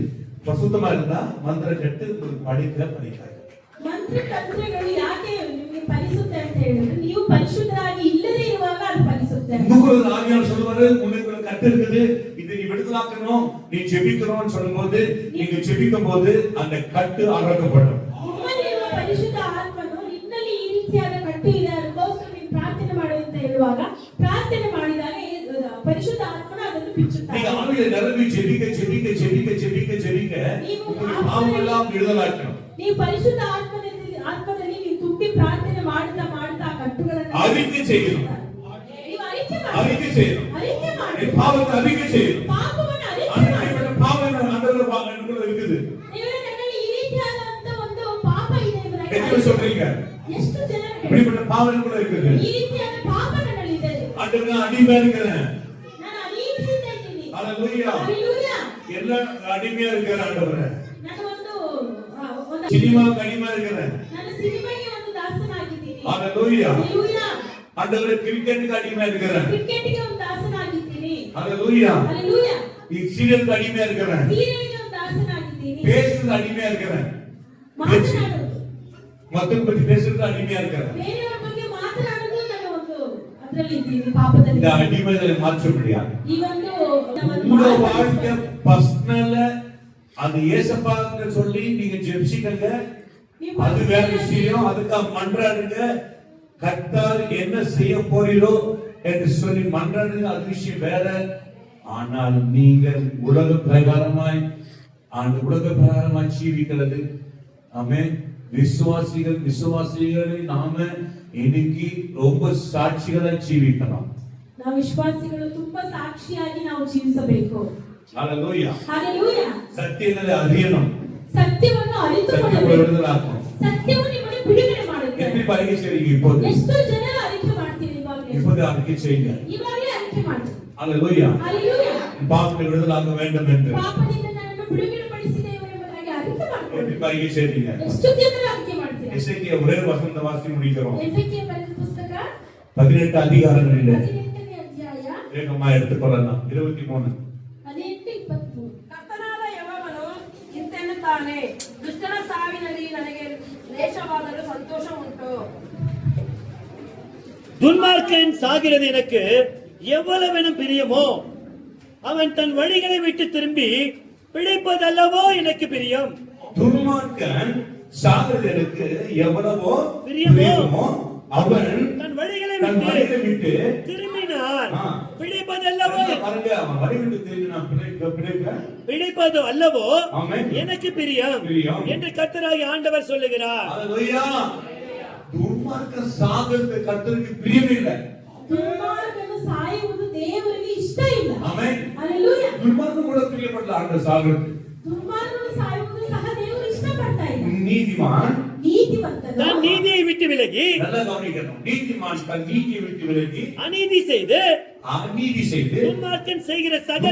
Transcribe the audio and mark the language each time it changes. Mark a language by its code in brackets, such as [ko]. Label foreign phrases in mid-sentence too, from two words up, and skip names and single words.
[ta] பரிசுத்தமா இருந்தா மந்திர கட்டு படிக்காது. [kn] ಮಂತ್ರ ತಂತ್ರಗಳು ಯಾಕೆ ನಿಮಗೆ ಫಲಿಸುತ್ತೆ ಅಂತ ಹೇಳಿದ್ರೆ, ನೀವು ಪರಿಶುದ್ಧರಾಗಿ ಇಲ್ಲದೆ ಇರುವಾಗ ಅದು ಫಲಿಸುತ್ತೆ. [ta] இன்னும் ஆவியானவர் சொல்லுவாரு, உங்களுக்கு கட்டு இருக்குது, இது விடுதலாக்கணும், நீ ஜெபிக்கணும்னு சொல்லும்போது நீங்க ஜெபிக்கும் போது அந்த கட்டு அறக்கப்படும். [kn] ನಿಮ್ಮಲ್ಲಿರುವ ಪರಿಶುದ್ಧ ಆತ್ಮನು ನಿನ್ನಲ್ಲಿ ಈ ರೀತಿಯಾದ ಕಟ್ಟು ಇದೆ ಅದಕ್ಕೋಸ್ಕರ ನೀವು ಪ್ರಾರ್ಥನೆ ಮಾಡಿ ಅಂತ ಹೇಳುವಾಗ ಪ್ರಾರ್ಥನೆ ಮಾಡಿದಾಗ ಪರಿಶುದ್ಧ ಆತ್ಮನು ಅದನ್ನು ಬಿಚ್ಚುತ್ತಾನೆ. [ta] நீங்க ஆவியில நிரம்பி ஜெபிக்க ஜெபிக்க ஜெபிக்க ஜெபிக்க ஜெபிக்க உங்களுடைய பாவமெல்லாம் விடுதலாக்கணும். [kn] ನೀವು ಪರಿಶುದ್ಧ ಆತ್ಮದಲ್ಲಿ ನೀವು ತುಂಬಿ ಪ್ರಾರ್ಥನೆ ಮಾಡುತ್ತಾ ಮಾಡುತ್ತಾ ಆ ಕಟ್ಟುಗಳನ್ನು [ta] அறிக்கை செய்யணும். [kn] ನೀವು ಅರಿಕೆ ಮಾಡಿ [ta] அறிக்கை செய்யணும். [kn] ಅರಿಕೆ ಮಾಡಿ [ta] நீ பாவத்தை அறிக்கை செய்யணும். [kn] ಪಾಪವನ್ನು ಅರಿಕೆ ಮಾಡಿ [ta] அந்த பாவம் நமக்குள்ள இருக்குது. [kn] ದೇವರೇ ನನ್ನಲ್ಲಿ ಈ ರೀತಿಯಾದಂತ ಒಂದು ಪಾಪ ಇದೆ ಎಂಬುದಾಗಿ [ta] எத்தனை சொல்றீங்க? [kn] ಎಷ್ಟು ಜನರು [ta] இப்படிப்பட்ட பாவம் எனக்குள்ள இருக்குது. [kn] ಈ ರೀತಿಯಾದ ಪಾಪ ನನ್ನಲ್ಲಿ ಇದೆ. [ta] ஆண்டவரே நான் அடிமையா இருக்கிறேன். [kn] ನಾನು ಅನೀತಿಯಿಂದ ಇದ್ದೀನಿ. [ta] ஹalleluya. [kn] ಹalleluya. [ta] எல்லா அடிமையா இருக்கிறேன் ஆண்டவரே. [kn] ನಾನು ಒಂದು [ta] சினிமாவுக்கு அடிமையா இருக்கிறேன். [kn] ನಾನು ಸಿನಿಮಾಗೆ ಒಂದು ದಾಸನಾಗಿದ್ದೀನಿ. [ta] ஹalleluya. [kn] ಹalleluya. [ta] ஆண்டவரே கிரிக்கெட்டுக்கு அடிமையா இருக்கிறேன். [kn] ಕ್ರಿಕೆಟ್ಗೆ ಒಂದು ದಾಸನಾಗಿದ್ದೀನಿ. [ta] ஹalleluya. [kn] ಹalleluya. ಈ ಸೀರಿಯಲ್ಗೆ [ta] ಅಡಿಮೆயா இருக்கிறேன். [kn] ಸೀರಿಯಲ್ಗೆ ಒಂದು ದಾಸನಾಗಿದ್ದೀನಿ. [ta] பேசுறது அடிமையா இருக்கிறேன். [kn] ಮಾತನಾಡೋದು [ta] மத்தவங்க பத்தி பேசுறது அடிமையா இருக்கிறேன். [kn] ಬೇರೆಯವರ ಬಗ್ಗೆ ಮಾತನಾಡೋದು ನಾನು ಒಂದು ಅದರಲ್ಲಿ ಇದ್ದೀನಿ ಪಾಪದಲ್ಲಿ. [ta] இந்த அடிமைகளை மாற்ற முடியாது. [kn] ಈ ಒಂದು [ta] உங்க வாழ்க்கை பர்சனல அது ஏசப்பான்னு சொல்லி நீங்க ஜெபிச்சிக்கங்க. அது வேற விஷயம். அதுக்கு மன்றாடுங்க. கர்த்தர் என்ன செய்ய போறீரோ என்று சொல்லி மன்றாடுங்க. அது விஷயம் வேற. ஆனால் நீங்கள் உலக பிரகாரமாய் அந்த உலக பிரகாரமாய் ஜீவிக்கிறது. ஆமென். விசுவாசிகளை நாம இன்னைக்கு ரொம்ப சாட்சிகளா ஜீவிக்கலாம். [kn] ನಾವು ವಿಶ್ವಾಸಿಗಳು ತುಂಬಾ ಸಾಕ್ಷಿಯಾಗಿ ನಾವು ಜೀವಿಸಬೇಕು. [ta] ஹalleluya. [kn] ಹalleluya. [ta] சத்தியங்களை அறியணும். [kn] ಸತ್ಯವನ್ನು ಅರಿತುಕೊಳ್ಳಬೇಕು. [ta] விடுதலாக்கணும். [kn] ಸತ್ಯವನ್ನು ನಿಮ್ಮನ್ನು ಬಿಡುಗಡೆ ಮಾಡುತ್ತೆ. [ta] எப்படி அறிக்கை செய்றீங்க இப்போது? [kn] ಎಷ್ಟು ಜನರು ಅರಿಕೆ ಮಾಡ್ತೀರಿ ಇವಾಗಲೇ? [ta] இப்போது அறிக்கை செய்யுங்க. [kn] ಇವಾಗಲೇ ಅರಿಕೆ ಮಾಡಿ. [ta] ஹalleluya. [kn] ಹalleluya. [ta] பாவத்தை விடுதலாக்க வேண்டும் என்று [kn] ಪಾಪದಿಂದ ನನ್ನನ್ನು ಬಿಡುಗಡೆಪಡಿಸಿದೆವು ಎಂಬುದಾಗಿ ಅರಿಕೆ ಮಾಡ್ಕೊಳ್ಳಿ. [ta] எப்படி அறிக்கை செய்றீங்க? [kn] ಎಷ್ಟು ಜನರು ಅರಿಕೆ ಮಾಡ್ತೀರಾ? [ta] எசேக்கியா ஒரே வசனத்தை வாசி முடிக்கிறோம். [kn] ಎಸೆಕಿಯೇಲ ಬರೆದ ಪುಸ್ತಕ [ta] 18 அதிகாரங்களில் [kn] 18ನೇ ಅಧ್ಯಾಯ [ta] வேகமா எடுத்துக்கொள்ளலாம். 23 18:23. [kn] ಕರ್ತನಾದ ಯೆಹೋವನು ಇಂತೆನ್ನುತ್ತಾನೆ, ದುಷ್ಟನ ಸಾವಿನಲ್ಲಿ ನನಗೆ ಲೇಷವಾದರೂ ಸಂತೋಷ ಉಂಟು. [ta] துன்மார்க்கன் சாகிறது எனக்கு எவ்வளவெனும் பிரியமோ, அவன் தன் வழிகளை விட்டு திரும்பி பிழைப்பதல்லவோ எனக்கு பிரியம். துன்மார்க்கன் சாகிறதற்கு எவ்வளவோ பிரியமோ, பிரியமோ அவன் தன் வழிகளை தன் வழிகளை விட்டு விட்டு திரும்பினான் ஆ. பிழைப்பதல்லவோ பாருங்க, அவன் வழி விட்டு திரும்பி நான் பிழைப்பேன். பிழைப்பது அல்லவோ ஆமென். எனக்கு பிரியம் பிரியம் என்று கர்த்தராகிய ஆண்டவர் சொல்லுகிறார். ஹalleluya. துன்மார்க்கன் சாகிறது கர்த்தருக்கு பிரியம் இல்லை. [kn] ದುರ್ಮಾರ್ಗನು ಸಾಯುವುದು ದೇವರಿಗೆ ಇಷ್ಟ ಇಲ್ಲ. [ta] ஆமென். [kn] ಹalleluya. [ta] துன்மார்க்கன் கூட பிரியப்படல ஆண்டவர் சாகிறது. [kn] ದುರ್ಮಾರ್ಗನು ಸಾಯುವುದು ಸಹ ದೇವರು ಇಷ್ಟಪಡ್ತಾ ಇಲ್ಲ. [ta] நீதிமான் [kn] ನೀತಿವಂತನು [ta] தன் நீதியை விட்டு விலகி நல்லா கவனிக்கணும். நீதிமான் தன் நீதியை விட்டு விலகி அநீதி செய்து அநீதி செய்து துன்மார்க்கன் செய்கிற சகல